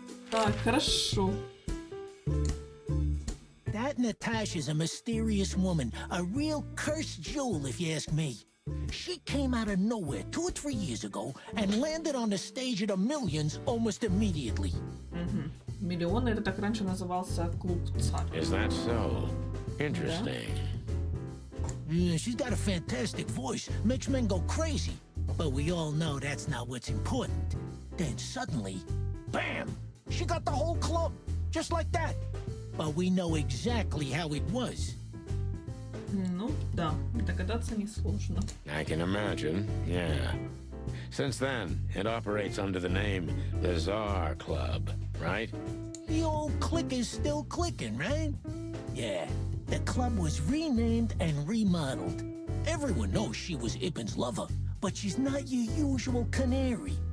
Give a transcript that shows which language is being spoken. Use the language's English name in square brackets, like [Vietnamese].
[Russian] Так, хорошо. [English] That Natasha's a mysterious woman, a real cursed jewel, if you ask me. She came out of nowhere 2 or 3 years ago and landed on the stage of the Millions almost immediately. [Russian] Миллионы, это так раньше назывался клуб Царь. [English] Is that so? Interesting. Yeah, she's got a fantastic voice, makes men go crazy. But we all know that's not what's important. Then suddenly, bam! She got the whole club, just like that. But we know exactly how it was. [Russian] Ну, да, догадаться несложно. [English] I can imagine, yeah. Since then, it operates under the name the Czar Club, right? The old click is still clicking, right? Yeah, the club was renamed and remodeled. Everyone knows she was Ibn's lover, but she's not your usual canary.